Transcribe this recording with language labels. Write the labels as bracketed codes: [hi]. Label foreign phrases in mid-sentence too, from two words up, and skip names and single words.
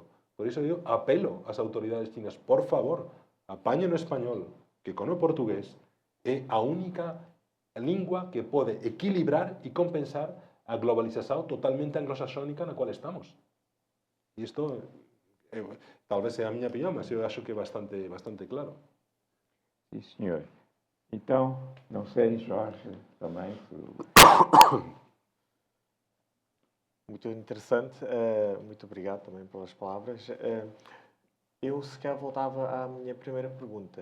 [gl] Por iso eu apelo ás autoridades chinas, por favor, apañen o español, que con o portugués é a única lingua que pode equilibrar e compensar a globalización totalmente anglosaxónica na cual estamos. E isto, talvez sea a miña opinión, [pt] mas eu acho que é bastante claro. Sim, senhor. Então, não sei, Jorge, também. Muito interessante, muito obrigado também pelas palavras. Eu sequer voltava à minha primeira pergunta.